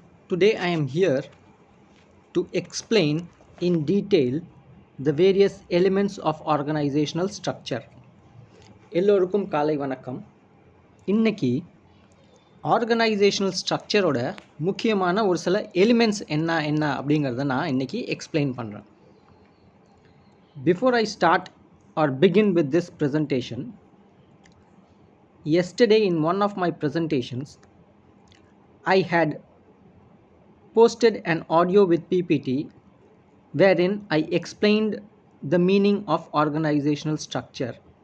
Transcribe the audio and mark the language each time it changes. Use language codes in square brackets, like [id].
[en] Today I am here to explain in detail the various elements of organizational structure. [ta] எல்லோருக்கும் காலை வணக்கம். இன்னைக்கு [en] organisational ஸ்ட்ரக்சரோட [ta] முக்கியமான ஒரு சில [en] elements [ta] என்ன அப்படிங்கிறத நான் இன்னைக்கு [en] explain [ta] பண்ணுறேன். [en] Before I start or begin with this presentation, yesterday in one of my presentations, I had posted an audio with PPT wherein I explained the meaning of organizational structure.